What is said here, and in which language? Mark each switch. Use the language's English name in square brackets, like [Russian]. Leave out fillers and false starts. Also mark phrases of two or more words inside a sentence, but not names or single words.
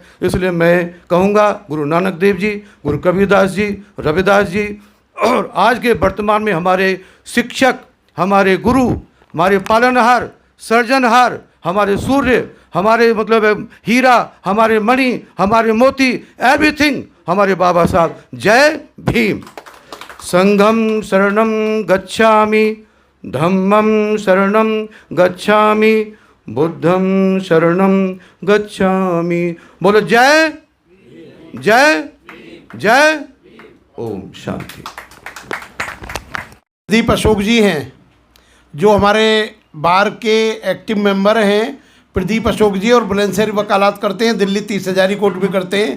[Hindi] इसलिए मैं कहूँगा गुरु नानक देव जी, गुरु कबीरदास जी, रविदास जी, और आज के वर्तमान में हमारे शिक्षक, हमारे गुरु, हमारे पालनहार, सर्जनहार, हमारे सूर्य, हमारे मतलब हीरा, हमारे मणि, हमारे मोती, एवरीथिंग हमारे बाबा साहब। जय भीम। [Pali] संघम शरणम गच्छामि, धम्मम शरणम गच्छामि, बुद्धम शरणम गच्छामि। [Hindi] बोलो जय जय जय। ओम शांति। प्रदीप अशोक जी हैं, जो हमारे बार के [English] active member [Hindi] हैं। प्रदीप अशोक जी और बुलंदशहर वकालत करते हैं, दिल्ली 30,000 कोर्ट भी करते हैं।